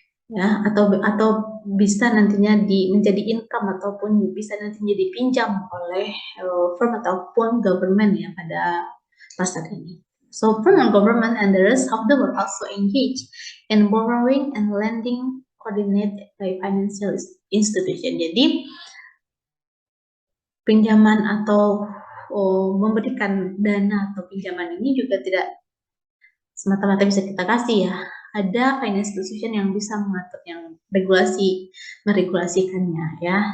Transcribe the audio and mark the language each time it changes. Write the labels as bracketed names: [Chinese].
[Indonesian] Ya, atau bisa nantinya menjadi income ataupun bisa nantinya dipinjam oleh firm ataupun government ya pada pasar ini. [English] So firm and government and the rest of the world also engage in borrowing and lending coordinated by financial institution. [Indonesian] Jadi pinjaman atau memberikan dana atau pinjaman ini juga tidak semata-mata bisa kita kasih ya. Ada finance institution yang bisa mengatur, yang meregulasikannya ya.